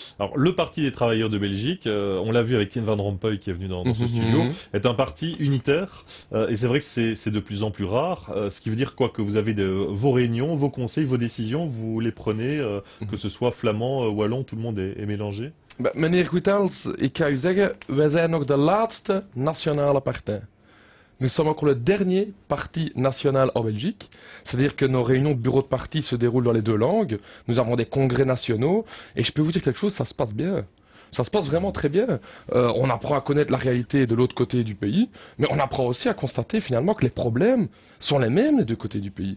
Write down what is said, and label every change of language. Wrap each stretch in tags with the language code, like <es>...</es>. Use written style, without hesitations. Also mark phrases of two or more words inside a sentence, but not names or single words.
<fr>Alors, le Parti des travailleurs de Belgique, on l'a vu avec Thien Van Rompuy qui est venu dans ce studio, est un parti unitaire, et c'est vrai que c'est de plus en plus rare, ce qui veut dire quoi? Que vous avez vos réunions, vos conseils, vos décisions, vous les prenez, que ce soit flamand, wallon, tout le monde est mélangé?</fr> <nl>Meneer Goethals, ik ga u zeggen, wij zijn nog de laatste nationale partij.</nl> <fr>Nous sommes encore le dernier parti national en Belgique, c'est-à-dire que nos réunions de bureau de parti se déroulent dans les 2 langues, nous avons des congrès nationaux, et je peux vous dire quelque chose, ça se passe bien. Ça se passe vraiment très bien. On apprend à connaître la réalité de l'autre côté du pays, mais on apprend aussi à constater finalement que les problèmes sont les mêmes des 2 côtés du pays.</fr>